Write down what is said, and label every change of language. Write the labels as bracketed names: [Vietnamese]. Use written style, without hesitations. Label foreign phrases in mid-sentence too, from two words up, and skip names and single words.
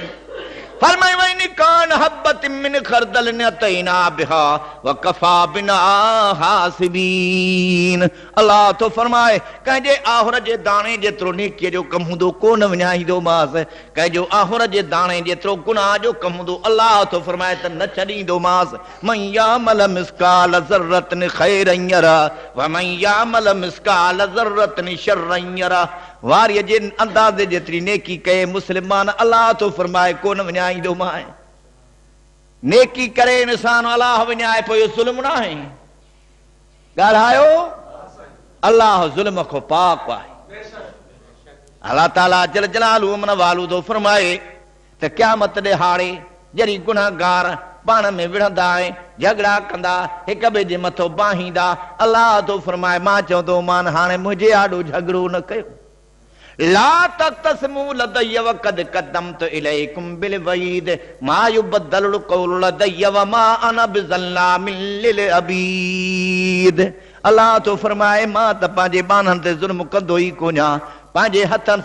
[Arabic] फरमाई وإن كان حبة من خردل أتينا بها وكفى بنا حاسبين. [Sindhi] अल्लाह तो फरमाए कंहिंजे आहुर जे दाणे जेतिरो नेकीअ जो कमु हूंदो कोन विञाईंदोमांसि, कंहिंजो आहुर जे दाणे जेतिरो गुनाह जो कमु हूंदो अल्लाह तो फरमाए त न छॾींदोमांसि। [Arabic] من يعمل مثقال ذرة خيرا يره ومن يعمل مثقال ذرة شرا يره. [Sindhi] वारीअ जे अंदाज़े जेतिरी नेकी कए मुस्लमान अल्लाह तो फरमाए कोन विञाईंदोमांइ। नेकी करे इंसान अल्लाह विञाए पोइ इहो ज़ुल्म न आहे। ॻाल्हायो, अल्लाह ज़ुल्म खां पाक आहे। अल्लाह ताला [Arabic] جل جلاله [Sindhi] अमन वालू तो फरमाए त क़यामत ॾिहाड़े जॾहिं गुनाहगार पाण में विढ़ंदा ऐं झगड़ा कंदा, हिक ॿिए जे मथो बाहींदा, अल्लाह तो फरमाए मां चवंदो मान हाणे मुंहिंजे आॾो झगड़ो न कयो। [Arabic] لا تختصموا لدي وقد قدمت إليكم بالوعيد ما يبدل قول لدي وما أنا بظلام للعبيد. [Sindhi] अल्लाह तो फरमाए मां त पंहिंजे बाननि ते ज़ुल्म कंदो ई कोन्हा, पंहिंजे हथनि सां